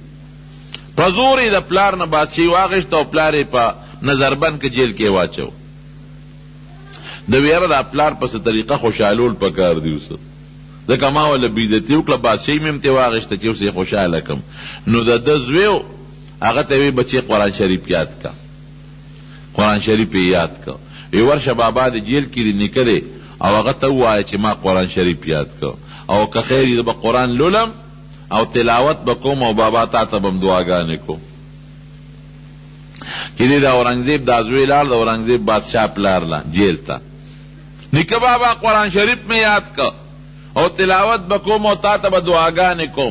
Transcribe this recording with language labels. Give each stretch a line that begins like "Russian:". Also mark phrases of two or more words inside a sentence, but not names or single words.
Pashto: په زور یې د پلار نه بادشاهي واخیسته او پلار یې په نظربند کې جیل کې واچو. د ویره دا پلار په څه طریقه خوشحالول پکار دي اوس، ځکه ما وله بېعزتي وکړه، بادشاهي مې هم ترې واخیسته چې اوس یې خوشحاله کړم. نو د ده زوی هغه ته وی بچې قرآن شریف یاد کا، قرآن شریف یاد کا. وی ورشه بابا د جیل کې دی نیکه دی او هغه ته ووایه چې ما قرآن شریف یاد کا، او که خیر به قرآن لولم او تلاوت به کوم او بابا تا ته به م دعاګانې کوم. چې دی د اورنګزیب دا زوی لاړ د اورنګزیب بادشاه پلار لا جیل ته، نیکه بابا قرآن شریف مې یاد کا او تلاوت به کوم او تا ته به دعاګانې کوم.